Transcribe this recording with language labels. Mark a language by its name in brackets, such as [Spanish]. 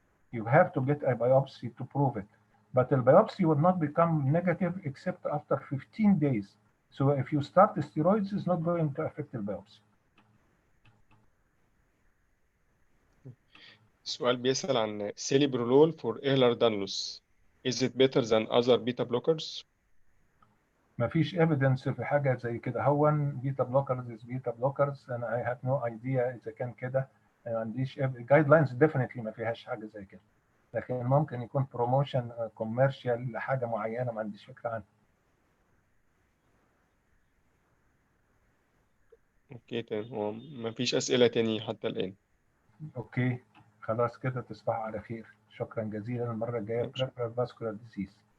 [English] You have to get a biopsy to prove it. But the biopsy will not become negative except after 15 days. So if you start the steroids, it's not going to affect the biopsy. [Arabic] سؤال بيسأل عن celiprolol for Ehlers-Danlos. [English] Is it better than other beta blockers؟ [Arabic] ما فيش evidence في حاجة زي كده. هو [English] beta blockers is beta blockers and I have no idea [Arabic] إذا كان كده. ما عنديش [English] guidelines definitely [Arabic] ما فيهاش حاجة زي كده. لكن ممكن يكون بروموشن كوميرشال لحاجة معينة ما عنديش فكرة عنها. اوكي تمام، هو مفيش أسئلة تاني حتى الآن. اوكي خلاص كده، تصبحوا على خير. شكرا جزيلا. المره الجايه peripheral vascular disease.